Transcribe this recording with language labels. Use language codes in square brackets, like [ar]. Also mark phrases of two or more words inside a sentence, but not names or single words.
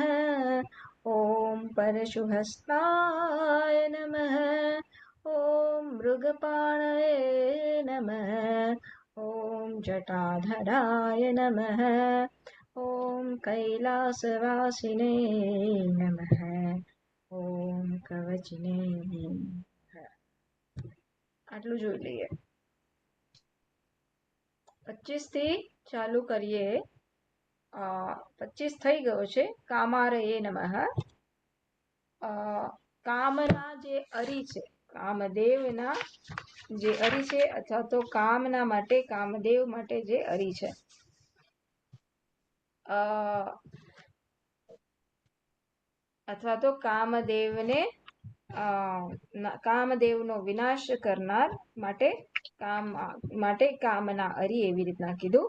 [sa] ॐ परशुहस्ताय नमः। ॐ मृगपाणये नमः। ॐ जटाधराय नमः। ॐ कैलासवासिने नमः। ॐ कवचिने [gu] આટલું જોઈ લઈએ. 25 થી ચાલુ કરીએ. 25 થઈ ગયો છે. [sa] કામારયે નમઃ. [gu] કામના જે અરી છે, કામદેવના જે અરી છે અથવા તો કામના માટે, કામદેવ માટે જે અરી છે, અથવા તો કામદેવને કામદેવનો વિનાશ કરનાર માટે કામના અરી, એવી રીતના કીધું.